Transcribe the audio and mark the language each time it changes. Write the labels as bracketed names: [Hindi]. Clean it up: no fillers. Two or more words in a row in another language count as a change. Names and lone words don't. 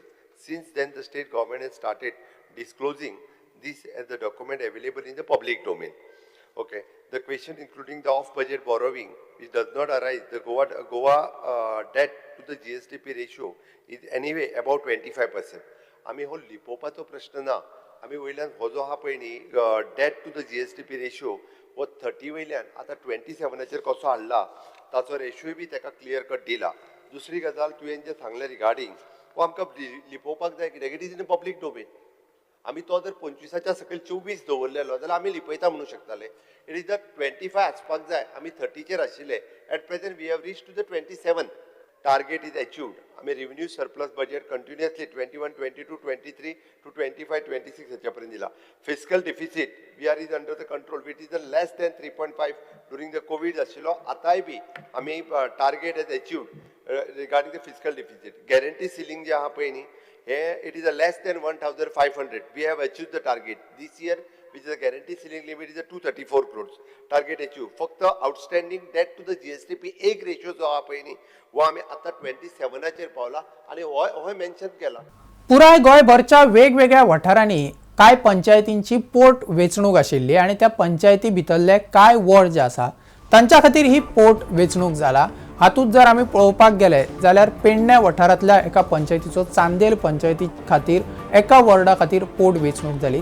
[English] Since then, the state government has started disclosing this as the document available in the public domain. Okay. The question including the off-budget borrowing, which does not arise, the Goa debt to the GSDP ratio is anyway about 25%. [Konkani] आमी हो लिपोवपाचो प्रश्न ना. आमी वयल्यान हो जो आहा पळय न्ही [English] debt to the GSDP ratio [Konkani] हो 30 वयल्यान आतां 27चेर कसो हाडला ताचो रेशियोय बी ताका [English] clear cut [Konkani] दिला. दुसरी गजाल तुवें जे सांगलें रिगार्डिंग हो आमकां लिपोवपाक जाय कित्याक [English] it is in public domain. [Konkani] आमी तो जर 25च्या सकयल 24 दवरलेलो जाल्यार आमी लिपयता म्हणूं शकताले. [English] it is the 25 [Konkani] आसपाक जाय. आमी 30चेर आशिल्ले. [English] At present we have reach to the 27. Target is achieved. [Konkani] आमी [English] revenue surplus budget continuously [Konkani] 21, 22, 23 to 25, 26 हेच्यापर्यंत दिला. [English] Fiscal deficit we are is under the control. It is the less than 3.5 during the COVID आशिल्लो. [Konkani] आतांय बी आमी [English] target has achieved regarding the fiscal deficit. Guarantee ceiling [Konkani] जे आहा पळय न्ही [English] it is a less than 1,500. We have achieved the target. This year, which is a guarantee ceiling limit, is a 234 crores. Target achieved. [Konkani] फक्त [English] outstanding debt to the GSDP [Konkani] एक रेशियो जो आहा पळय न्ही वो आमी आतां 27चेर पावला आनी हो मेन्शन केला. पुराय गोंयभरच्या वेगवेगळ्या वाठारांनी कांय पंचायतींची पोट वेंचणूक आशिल्ली आणि त्या पंचायती भितरले कांय वॉर्ड जे आसा तांच्या खातीर ही पोट वेंचणूक जाला हातूंत जर आमी पळोवपाक गेले जाल्यार पेडण्या वाठारांतल्या एका पंचायतीचो चांदेल पंचायती खातीर एका वॉर्डा खातीर पोट वेंचणूक जाली.